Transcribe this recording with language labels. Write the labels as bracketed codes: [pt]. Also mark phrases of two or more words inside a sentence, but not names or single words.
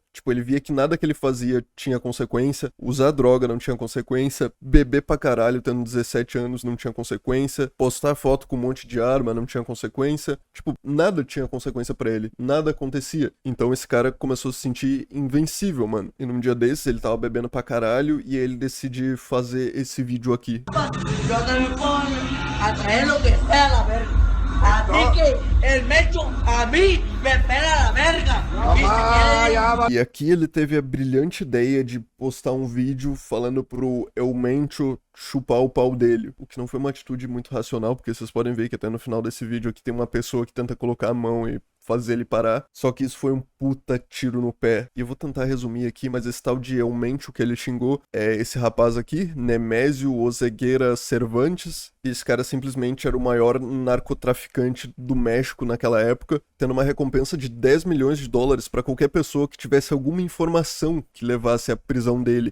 [pt] Tipo, ele via que nada que ele fazia tinha consequência, usar droga não tinha consequência, beber pra caralho tendo 17 anos não tinha consequência, postar foto com um monte de arma não tinha consequência, tipo, nada tinha consequência pra ele, nada acontecia. Então esse cara começou a se sentir invencível, mano. E num dia desses ele tava bebendo pra caralho e ele decide fazer esse vídeo aqui. [es] Yo te me pongo a traer lo que sea la verga. A ti que el Mecho, a mí me espera la verga. [pt] E aqui ele teve a brilhante ideia de postar um vídeo falando pro El Mencho chupar o pau dele, o que não foi uma atitude muito racional, porque vocês podem ver que até no final desse vídeo aqui tem uma pessoa que tenta colocar a mão e fazer ele parar, só que isso foi um puta tiro no pé. E eu vou tentar resumir aqui, mas esse tal de El Mencho que ele xingou é esse rapaz aqui, Nemésio Oseguera Cervantes, e esse cara simplesmente era o maior narcotraficante do México naquela época, tendo uma recompensa de 10 milhões de dólares pra qualquer pessoa que tivesse alguma informação que levasse à prisão dele.